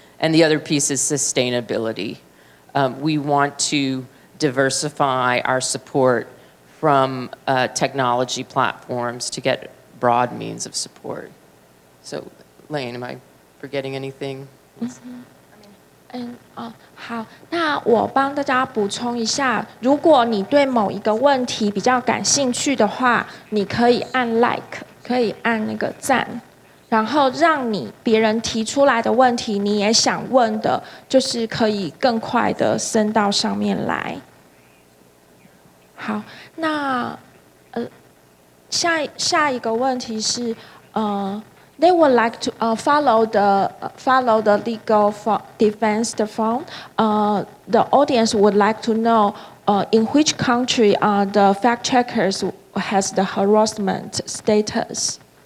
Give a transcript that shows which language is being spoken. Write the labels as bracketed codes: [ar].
[en] And the other piece is sustainability. We want to diversify our support from technology platforms to get broad means of support. So, Lane, am I forgetting anything? [zh] 好，那我帮大家补充一下，如果你对某一个问题比较感兴趣的话，你可以按 like， 可以按那个赞，然后让别人提出来的问题，你也想问的，就是可以更快的升到上面来。好，那下一个问题是 [en] They would like to follow the legal defense form. The audience would like to know in which country the fact checkers has the harassment status.